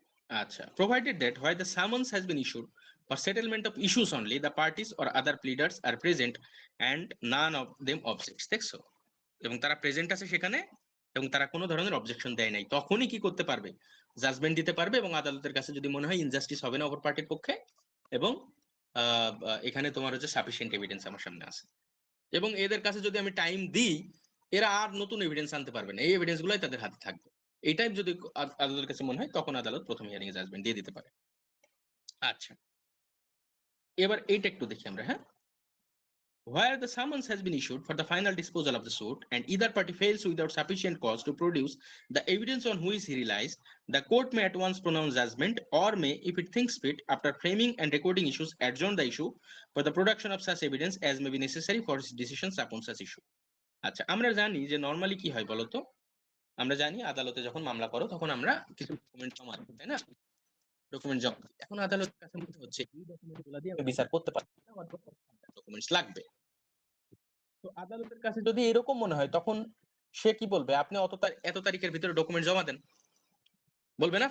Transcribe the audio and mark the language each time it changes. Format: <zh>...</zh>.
<en>আচ্ছা, provided that while the summons has been issued for settlement of issues only, the parties or other pleaders are present and none of them objects।</en> <bn>দেখছো, এবং তারা present আছে সেখানে এবং তারা কোনো ধরনের অবজেকশন দেয় নাই, তখনই কি করতে পারবে? জাজমেন্ট দিতে পারবে। এবং আদালতের কাছে যদি মনে হয় ইনজাস্টিস হবে না অপর পার্টির পক্ষে, এবং এখানে তোমার হচ্ছে সাফিসিয়েন্ট এভিডেন্স আমার সামনে আছে, এবং এদের কাছে যদি আমি টাইম দিই এরা আর নতুন এভিডেন্স আনতে পারবে না, এই এভিডেন্স গুলাই তাদের হাতে থাকবে, এই টাইপ যদি আদালতের কাছে মনে হয় তখন আদালত প্রথম হিয়ারিং এ জাজমেন্ট দিয়ে দিতে পারে। আচ্ছা, এবার এইটা একটু দেখি আমরা।</bn> <en>হ্যাঁ, where the summons has been issued for the final disposal of the suit and either party fails without sufficient cause to produce the evidence on which he relies, the court may at once pronounce judgment or may, if it thinks fit, after framing and recording issues, adjourn the issue for the production of such evidence as may be necessary for its decisions upon such issue।</en> <bn>আচ্ছা, আমরা জানি যে normally কি হয় বলতো, আমরা জানি আদালতে যখন মামলা করো তখন আমরা কিছু ডকুমেন্ট জমা দিই, তাই না? ডকুমেন্ট জমা দিই। এখন আদালতের কাছে মনে হচ্ছে এই ডকুমেন্টগুলো দিয়ে আমি বিচার করতে পারবো না, আমার ডকুমেন্টস লাগবে। তো আদালতের কাছে যদি এরকম মনে হয় তখন সে কি বলবে, আপনি এত তারিখের ভিতরে ডকুমেন্ট জমা দেন, বলবে না?</bn>